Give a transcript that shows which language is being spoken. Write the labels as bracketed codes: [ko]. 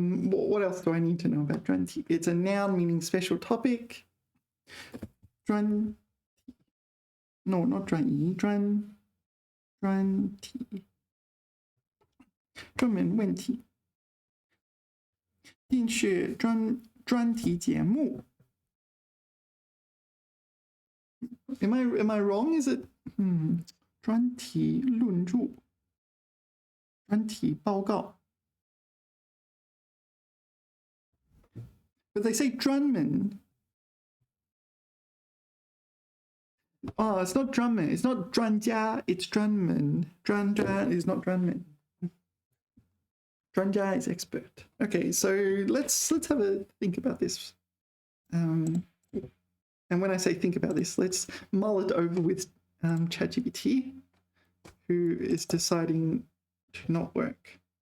[en] What else do I need to know about 专题? It's a noun meaning special topic. 专 No, not 专一, 专题. [zh] 专门问题. 电视专题节目. [en] Am I wrong? Is it [zh] 专题论著, 专题报告? [en] But they say 专门. Oh, it's not 专门. It's not 专家. It's 专门. 专家 is not 专门.专家 is expert. Okay, so let's have a think about this. And when I say think about this, let's mull it over with ChatGPT, who is deciding to not work.